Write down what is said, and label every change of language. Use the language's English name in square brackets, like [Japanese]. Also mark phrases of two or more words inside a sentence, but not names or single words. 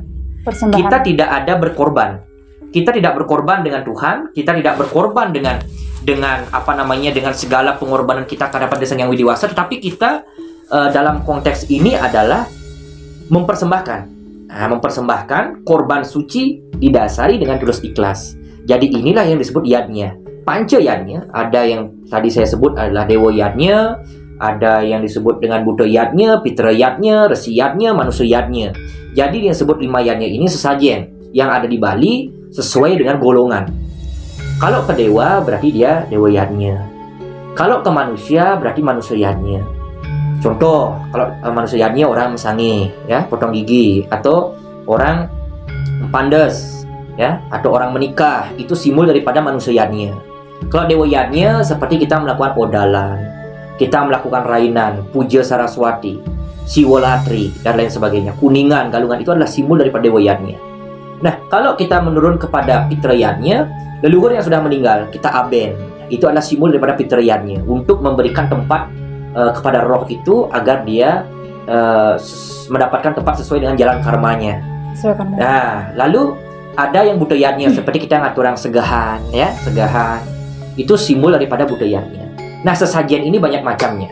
[Indonesian] Kita tidak ada berkorban. Kita tidak berkorban dengan Tuhan, kita tidak berkorban dengan dengan segala pengorbanan kita kepada Sang Hyang Widiwasa, tetapi kita dalam konteks ini adalah mempersembahkan. Mempersembahkan korban suci didasari dengan tulus ikhlas. Jadi inilah yang disebut yadnya. Panca yadnya, ada yang tadi saya sebut adalah dewa yadnya, ada yang disebut dengan buta yadnya, pitra yadnya, resi yadnya, manusia yadnya. Jadi yang disebut 5 yadnya ini sesajen yang ada di Bali sesuai dengan golongan. Kalau ke dewa berarti dia dewa yadnya. Kalau ke manusia berarti manusia yadnya. Contoh, kalau manusia yadnya orang mesangi, ya, potong gigi, atau orang pandes, ya, atau orang menikah, itu simbol daripada manusia yadnya. Kalau dewa yadnya seperti kita melakukan odalan, kita melakukan rainan, puja Saraswati, Siwalatri, dan lain sebagainya. Kuningan, Galungan itu adalah simbol daripada dewa yadnya. Nah, kalau kita menurun kepada pitra yadnya, leluhur yang sudah meninggal, kita aben. Itu adalah simbol daripada pitra yadnya untuk memberikan tempat kepada roh itu agar dia mendapatkan tempat sesuai dengan jalan karmanya. Nah, lalu ada yang buta yadnya seperti kita ngatur orang segahan, ya, segahan. Itu simbol daripada buta yadnya. Nah, sesajen ini banyak macamnya.